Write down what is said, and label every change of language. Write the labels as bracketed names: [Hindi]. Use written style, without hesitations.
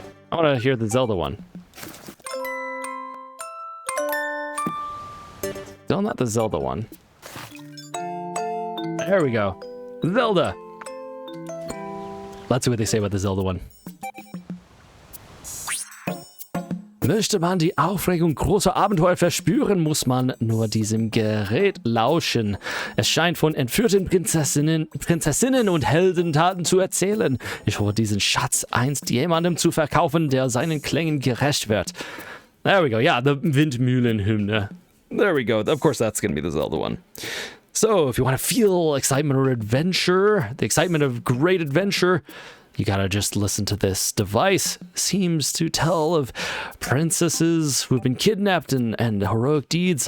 [English] I want to hear the Zelda one. Still not the Zelda one. There we go. Zelda! Let's see what they say about the Zelda one. [German] Möchte man die Aufregung großer Abenteuer verspüren, muss man nur diesem Gerät lauschen. Es scheint von entführten Prinzessinnen und Heldentaten zu erzählen. Ich hoffe, diesen Schatz einst jemandem zu verkaufen, der seinen Klängen gerecht wird. [English] There we go. Yeah, the Windmühlenhymne. There we go. Of course, that's going to be the Zelda one. So, if you want to feel excitement or adventure, the excitement of great adventure, you gotta just listen to this device. Seems to tell of princesses who've been kidnapped and heroic deeds.